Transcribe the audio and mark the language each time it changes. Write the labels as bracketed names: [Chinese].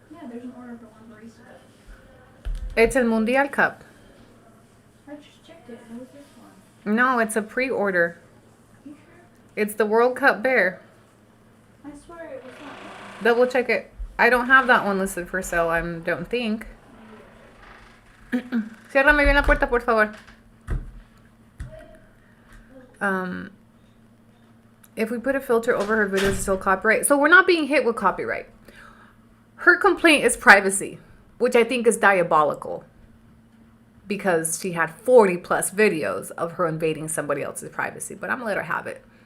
[English] Yeah, there's an order for one barista cup. It's a Mundial cup. I just checked it. It was this one. No, it's a pre-order. You sure? It's the World Cup Bear. I swear it was that one. Double check it. I don't have that one listed for sale, I don't think. [Spanish] Ciérrame bien la puerta, por favor. [English] If we put a filter over her videos, it's still copyright. So we're not being hit with copyright. Her complaint is privacy, which I think is diabolical. Because she had 40 plus videos of her invading somebody else's privacy. But I'm going to let her have it.